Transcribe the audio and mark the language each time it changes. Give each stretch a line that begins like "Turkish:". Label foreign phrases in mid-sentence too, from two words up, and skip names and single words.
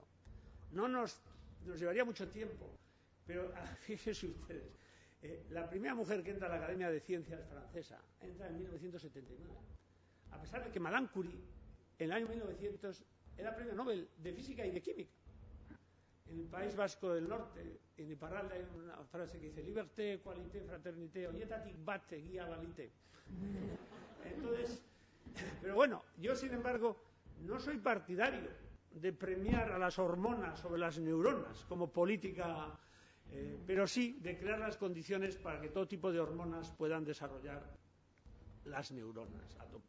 Spanish: Nos llevaría mucho tiempo, pero fíjense ustedes, la primera mujer que entra a la Academia de Ciencias francesa entra en 1979, a pesar de que Madame Curie, en el año 1900, era premio Nobel de Física y de Química. En el País Vasco del Norte, en Iparralde, hay una frase que dice:
French: liberté, equalité, fraternité,
Basque: oietatik bat egia balite.
Spanish: Entonces, pero bueno, yo sin embargo no soy partidario de premiar a las hormonas sobre las neuronas como política, pero sí de crear las condiciones para que todo tipo de hormonas puedan desarrollar las neuronas a tope.